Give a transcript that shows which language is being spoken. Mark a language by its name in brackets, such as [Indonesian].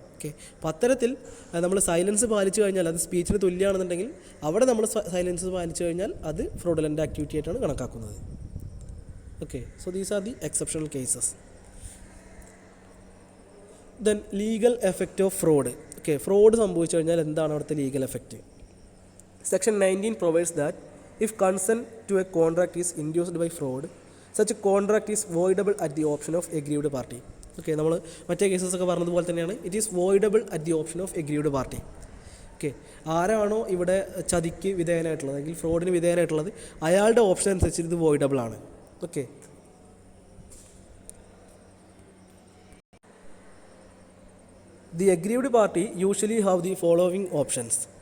[Malayalam] Okay, അപ്പോൾ അത്തരത്തിൽ നമ്മൾ സൈലൻസ് പാലിച്ചു കഴിഞ്ഞാൽ അത് സ്പീച്ചിന് തുല്യമാണെന്നുണ്ടെങ്കിൽ അവിടെ നമ്മൾ സൈലൻസ് പാലിച്ചു കഴിഞ്ഞാൽ അത് ഫ്രോഡുലൻ്റ് ആക്ടിവിറ്റി ആയിട്ടാണ് കണക്കാക്കുന്നത്. [English] Okay, so these are the exceptional cases. Then legal effect of fraud. [Malayalam] Okay, fraud സംഭവിച്ചു കഴിഞ്ഞാൽ എന്താണ് അവിടുത്തെ legal effect? [English] Section 19 provides that if consent to a contract is induced by fraud, such a contract is voidable at the option of aggrieved party. Okay, [Malayalam] നമ്മൾ മറ്റേ കേസസൊക്കെ പറഞ്ഞതുപോലെ തന്നെയാണ്, [English] It is voidable at the option of aggrieved party. [Malayalam] Okay, ആരാണോ ഇവിടെ ചതിക്ക് വിധേയനായിട്ടുള്ളത് അല്ലെങ്കിൽ ഫ്രോഡിന് വിധേയനായിട്ടുള്ളത് അയാളുടെ option അനുസരിച്ച് ഇത് വോയിഡബിൾ ആണ്. [English] Okay, the aggrieved party usually have the following options.